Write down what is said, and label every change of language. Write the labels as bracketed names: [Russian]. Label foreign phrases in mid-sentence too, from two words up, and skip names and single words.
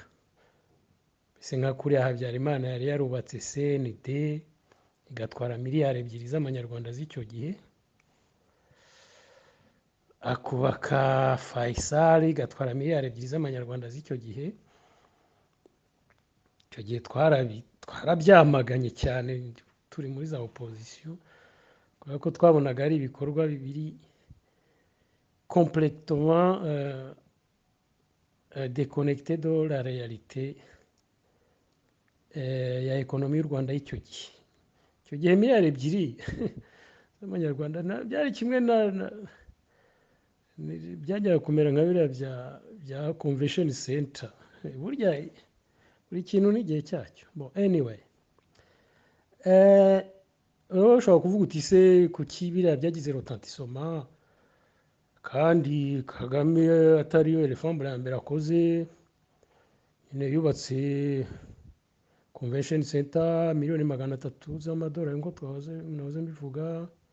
[Kinyarwanda] Mbese nka kuriya Habyarimana yari yarubatse CND igatwara miliyari 2 z'amanyarwanda z'icyo gihe, akubaka Faisal igatwara miliyari 2 z'amanyarwanda z'icyo gihe. Icyo gihe twarabyamaganye cyane turi muri za opposition kubera ko twabonaga ari ibikorwa bibiri [French] complètement déconnecté de la réalité [Kinyarwanda] ya ekonomi y'u Rwanda y'icyo gihe. Icyo gihe miliyari 2 z'amanyarwanda byari kimwe byajyaga kumera nka biriya bya [English] convention center. [Kinyarwanda] Burya buri kintu n'igihe cyacyo. Bon, anyway, ushobora kuvuga uti se kuki biriya byagize retentissement kandi Kagame atariyo [French] elephant blanc [Kinyarwanda] mbere akoze, nyine yubatse [English] convention center [Kinyarwanda] miliyoni 300 z'amadolari ngo nahoze mbivuga.